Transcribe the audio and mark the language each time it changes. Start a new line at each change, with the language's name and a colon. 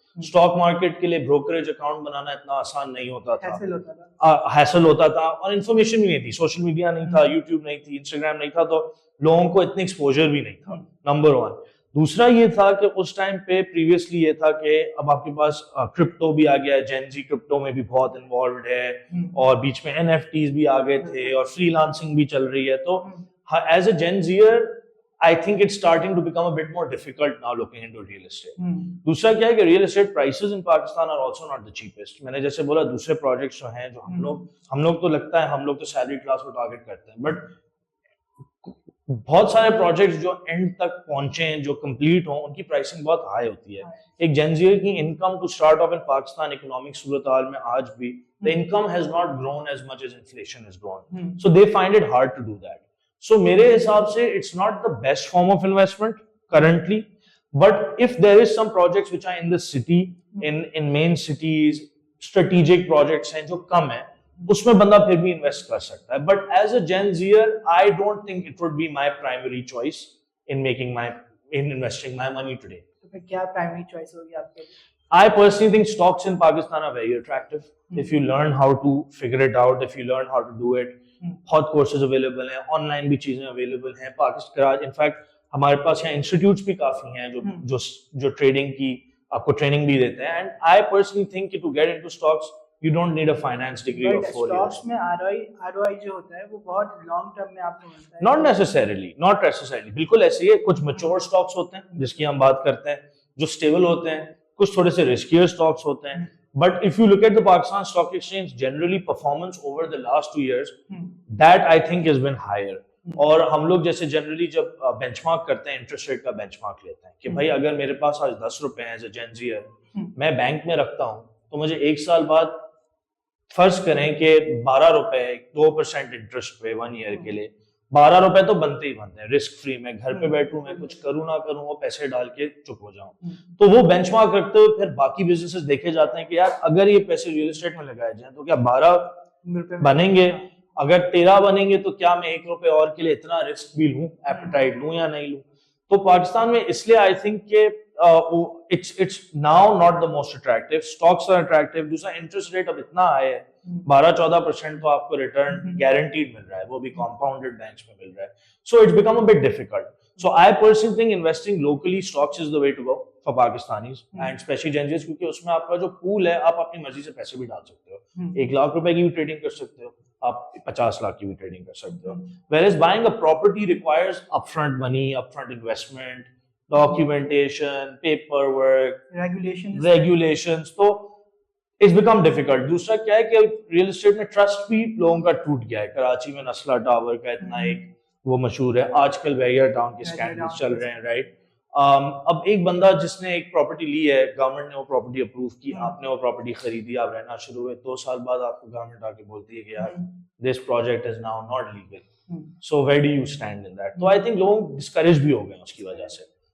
Urdu: Stock market کے لیے brokerage account بنانا اتنا آسان نہیں ہوتا تھا, ہیسل ہوتا تھا, اور انفارمیشن بھی نہیں تھی, سوشل میڈیا نہیں تھا, یوٹیوب نہیں تھی, انسٹاگرام نہیں تھا, تو لوگوں کو اتنی ایکسپوجر بھی نہیں تھا, نمبر ون. دوسرا یہ تھا کہ اس ٹائم پہ پریویسلی یہ تھا کہ اب آپ کے پاس کرپٹو بھی آ گیا ہے, جین زی کرپٹو میں بھی بہت انوالوڈ ہے, اور بیچ میں NFTs بھی آ گئے تھے, اور فری لانسنگ بھی چل رہی ہے. تو
English: As a Gen Zer I think it's starting to become a bit more difficult now looking into real estate.
Urdu: دوسرا کیا ہے کہ
English: real estate prices in Pakistan are also not the cheapest.
Urdu: میں نے جیسے بولا دوسرے projects جو ہیں, جو ہم لوگ تو لگتا ہے ہم لوگ تو salary class کو target کرتے ہیں, but بہت سارے projects جو end تک پہنچے ہیں, جو complete ہوں, ان کی pricing بہت high ہوتی ہے.
English: ایک Gen Z کی income to start off in Pakistan economic
Urdu: صورتحال میں آج بھی
English: the income has not grown as much as inflation has grown. So they find it hard to do that. So
Urdu: میرے حساب سے
English: it's not the best form of investment currently, but if there is some projects which are in the city, in main cities, strategic projects
Urdu: ہیں جو کم ہیں, اس میں بندہ پھر بھی انویسٹ کر سکتا ہے.
English: But as a Gen Zer, I don't think it would be my primary choice in investing my money today.
Urdu: تو پھر کیا primary choice ہوگی آپ کے لیے؟
English: I personally think stocks in Pakistan are very attractive. If you learn how to figure it out, if you learn how to do it,
Urdu: بہت courses available ہیں,
English: Online بھی چیزیں available ہیں.
Urdu: Pakistan in fact ہمارے پاس یہاں انسٹیٹیوٹس بھی کافی ہیں جو ٹریڈنگ کی آپ کو ٹریننگ بھی دیتے ہیں.
English: And I personally think کہ to get into stocks you don't need a finance degree of 4 years.
Urdu: Stocks میں ROI جو ہوتا ہے وہ بہت لانگ ٹرم میں آپ کو ملتا ہے.
English: not necessarily
Urdu: بالکل ایسے ہی ہے. کچھ میچور اسٹاکس ہوتے ہیں جس کی ہم بات کرتے ہیں, جو اسٹیبل ہوتے ہیں, کچھ تھوڑے سے رسکیئر اسٹاکس ہوتے ہیں.
English: But if you look at the Pakistan Stock Exchange, generally performance over the last 2 years, that I think has been higher.
Urdu: اور ہم لوگ جیسے جنرلی جب بینچ مارک کرتے ہیں, انٹرسٹ ریٹ کا بینچ مارک لیتے ہیں کہ بھائی اگر میرے پاس آج 10 روپے ہیں
English: as a Gen Zer,
Urdu: میں بینک میں رکھتا ہوں, تو مجھے 1 سال بعد فرض کریں کہ 12 روپے 2% انٹرسٹ پہ 1 ایئر کے لیے, 12 روپے تو بنتے ہی بنتے ہیں رسک فری. میں گھر پہ بیٹھوں, میں کچھ کروں نہ کروں, وہ پیسے ڈال کے چپ ہو جاؤں. تو وہ بینچ مارک رکھتے ہوئے پھر باقی بزنسز دیکھے جاتے ہیں کہ یار اگر یہ پیسے ریئل اسٹیٹ میں لگائے جائیں تو کیا 12 بنیں گے, اگر 13 بنیں گے تو کیا میں 1 روپے اور کے لیے اتنا رسک بھی لوں, ایپیٹائٹ لوں یا نہیں لوں. تو پاکستان میں اس لیے
English: I think کہ it's now not the most attractive. Stocks are attractive.
Urdu: دوسرا انٹرسٹ ریٹ اب اتنا ہائی ہے, 12-14% تو آپ کو ریٹرن گارنٹیڈ مل رہا ہے, وہ بھی کمپاؤنڈڈ بینکس میں مل رہا ہے.
English: So it's become a bit difficult. So I personally think investing locally stocks is the way to go for Pakistanis and especially Gen Zs,
Urdu: کیونکہ اس میں آپ کا جو پول ہے آپ اپنی مرضی سے پیسے بھی ڈال سکتے ہو. 1 لاکھ روپے کی بھی ٹریڈنگ کر سکتے ہو, آپ 50 لاکھ کی بھی ٹریڈنگ کر سکتے ہو.
English: Whereas buying a property requires upfront money, upfront investment, documentation, paperwork, regulations. تو it's become difficult.
Urdu: دوسرا کیا ہے کہ ریئل اسٹیٹ میں ٹرسٹ بھی لوگوں کا ٹوٹ گیا ہے. کراچی میں نسلا ٹاور کا اتنا ایک وہ مشہور ہے, آج کل ویئر ٹاؤن کے اسکینڈلز چل رہے ہیں, رائٹ. اب ایک بندہ جس نے ایک پراپرٹی لی ہے, گورنمنٹ نے وہ پراپرٹی اپروو کی, آپ نے وہ پراپرٹی خریدی, آپ رہنا شروع ہوئے, 2 سال بعد آپ کو گورنمنٹ آ کے بولتی ہے کہ یار
English: This project is now not legal, so where do you stand in that.
Urdu: تو آئی تھنک لوگ ڈسکریج بھی ہو گئے اس کی وجہ سے.